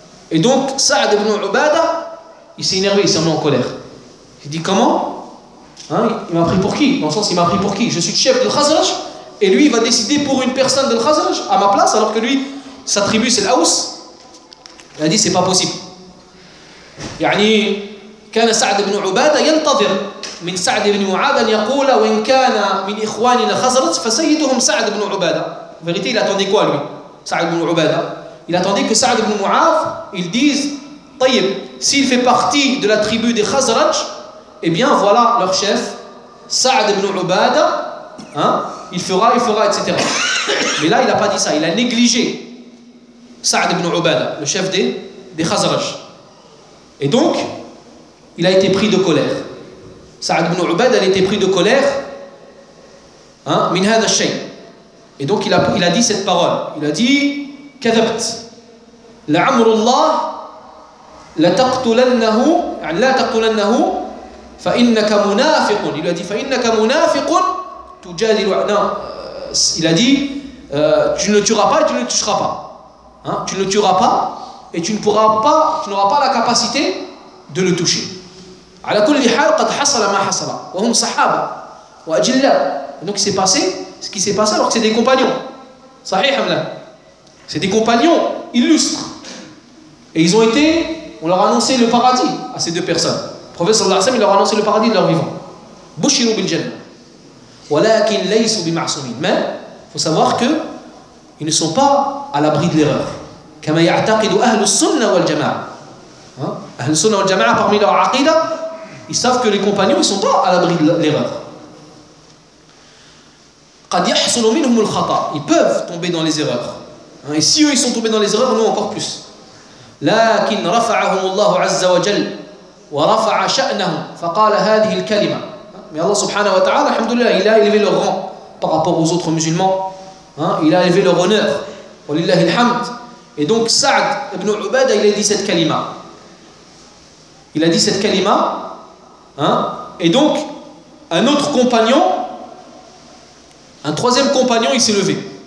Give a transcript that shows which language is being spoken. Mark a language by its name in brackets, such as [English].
[French] Et donc, Sa'd ibn Ubad, il s'est énervé, il s'est mis en colère. Il dit, comment? Il m'a pris pour qui? Dans le sens, il m'a pris pour qui? Je suis chef de Khazraj, et lui, il va décider pour une personne de Khazraj à ma place, alors que lui, sa tribu, c'est l'Aous. Il a dit, c'est pas possible. Yani, [Arabic] كان سعد بن عبادة ينتظر من سعد بن معاذ أن يقول وإن كان من إخواننا خزرج فسيدهم سعد بن عبادة. [French] Vérité, il attendait quoi lui, Sa'd ibn Ubada? Il attendait que Sa'd ibn Mu'adh, il dise, Tayyib, s'il fait partie de la tribu des Khazraj, eh bien voilà leur chef, Sa'd ibn Ubada, hein, il fera, etc. Mais là, il n'a pas dit ça, il a négligé Sa'd ibn Ubada, le chef des Khazraj. Et donc, il a été pris de colère. Sa'd ibn Ubada, il a été pris de colère, hein, [Arabic] min hadha shay. [French] Et donc il a dit cette parole. [Arabic] Il a dit كذبت لعمر الله لا تقتلنه فإنك منافق. [French] Il a dit [Arabic] فإنك منافق تجادل. [French] Non, il a dit tu ne tueras pas et tu ne toucheras pas. Hein? Tu ne tueras pas et tu ne pourras pas, tu n'auras pas la capacité de le toucher. [Arabic] على كل حال قد حصل ما حصل وهم صحابة وأجلاء. [French] Donc c'est passé ce qui s'est passé, alors que c'est des compagnons. Sahih Hamla. C'est des compagnons illustres. Et ils ont été, on leur a annoncé le paradis à ces deux personnes. Le prophète sallallahu alayhi wa sallam leur a annoncé le paradis de leur vivant. [Arabic] Bushiru bil jannah. Walakin laysu bi ma'soumin. [French] Mais, il faut savoir que ils ne sont pas à l'abri de l'erreur. [Arabic] Kama ya'taqidu ahlu sunnah wal jama'ah. [French] Ahlu sunnah wal jama'ah, parmi leur aqida, ils savent que les compagnons, ils ne sont pas à l'abri de l'erreur. [Arabic] قد يحصل منهم الخطا. [French] Ils peuvent tomber dans les erreurs. Et si eux ils sont tombés dans les erreurs, nous encore plus. [Arabic] لكن رفعهم الله عز وجل ورفع شأنهم فقال هذه الكلمة. [French] Mais Allah subhanahu wa ta'ala, alhamdulillah, il a élevé leur rang par rapport aux autres musulmans. Il a élevé leur honneur. [Arabic] ولله الحمد. [French] Et donc Sa'd ibn Ubada, il a dit cette kalima. Il a dit cette kalima. Et donc un autre compagnon, un troisième compagnon, il s'est levé.